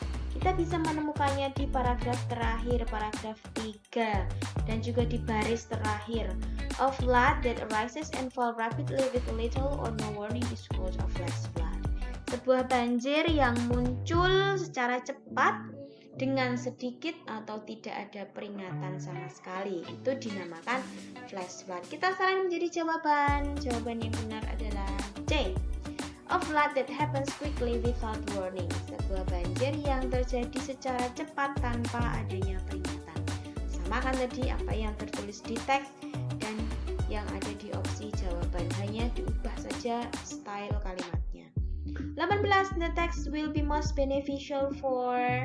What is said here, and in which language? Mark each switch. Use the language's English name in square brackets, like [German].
[Indonesian] Kita bisa menemukannya di paragraf terakhir, paragraf 3, dan juga di baris terakhir. [English] A flood that arises and falls rapidly with little or no warning is called a flash flood. [Indonesian] Sebuah banjir yang muncul secara cepat dengan sedikit atau tidak ada peringatan sama sekali, itu dinamakan flash flood. Kita saran menjadi jawaban. Jawaban yang benar adalah C. [English] A flood that happens quickly without warning. [Indonesian] Sebuah banjir yang terjadi secara cepat tanpa adanya peringatan. Sama kan tadi apa yang tertulis di teks dan yang ada di opsi jawaban. Hanya diubah saja style kalimatnya. 18. [English] The text will be most beneficial for.